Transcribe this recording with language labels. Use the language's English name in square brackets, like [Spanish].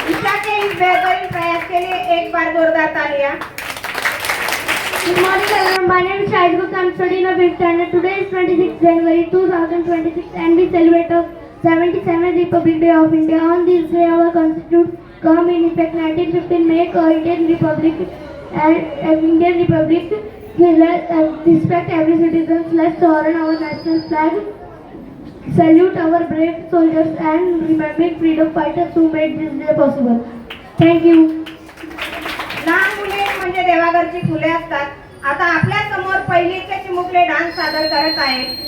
[Hindi] ईशा के इस बेहतरीन प्रयास के लिए एक बार जोरदार तालियां. [English] Good morning everyone. My name is Shahid Gupta. I am studying in 5th standard. Today is 26th January 2026 and we celebrate the 77th Republic Day of India. On this day our Constitution come in effect 1915 make Indian Republic and Indian Republic. Let's respect every citizen. Let's honor our national flag. salute our brave soldiers and remembering freedom fighters who made this day possible. Thank you. [Marathi] लहान मुले म्हणजे देवाघरची फुले असतात. आता आपल्या समोर पहिलीचे चिमुकले dance सादर करत आहे.